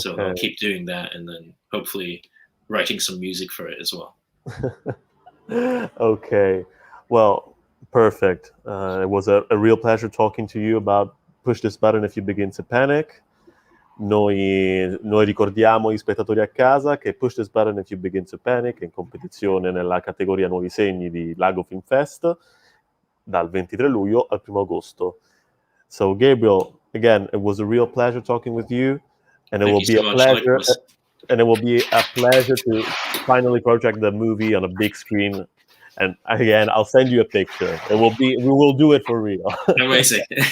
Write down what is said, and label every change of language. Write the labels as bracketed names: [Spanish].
[English] So I'll keep doing that, and then hopefully writing some music for it as well. Okay, well, perfect. It was a real pleasure talking to you about Push This Button If You Begin to Panic. [Italian] Noi ricordiamo gli spettatori a casa che Push This Button If You Begin to Panic è in competizione nella categoria Nuovi Segni di Lago Film Fest dal 23 luglio al 1 agosto. [English] So Gabriel, again, it was a real pleasure talking with you, and it will be a pleasure. And it will be a pleasure to finally project the movie on a big screen. And again, I'll send you a picture. We will do it for real. Amazing.